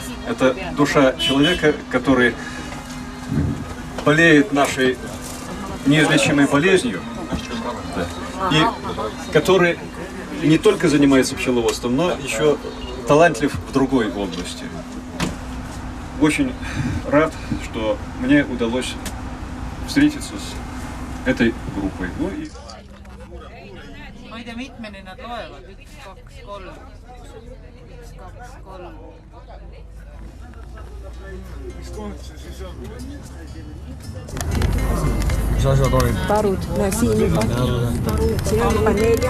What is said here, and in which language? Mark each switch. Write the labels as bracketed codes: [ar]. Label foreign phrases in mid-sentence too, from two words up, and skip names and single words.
[ru] Это душа человека, который болеет нашей неизлечимой болезнью, да, и который не только занимается пчеловодством, но еще талантлив в другой области. Очень рад, что мне удалось встретиться с этой группой. Ну, и... [et] Ma ei tea, mitmeni nad loevad, 1, 2, 3, 1, 2, 3. Mis koht see siis on? Mis asjad olid? Parud, no siin juba. Siin on juba 4.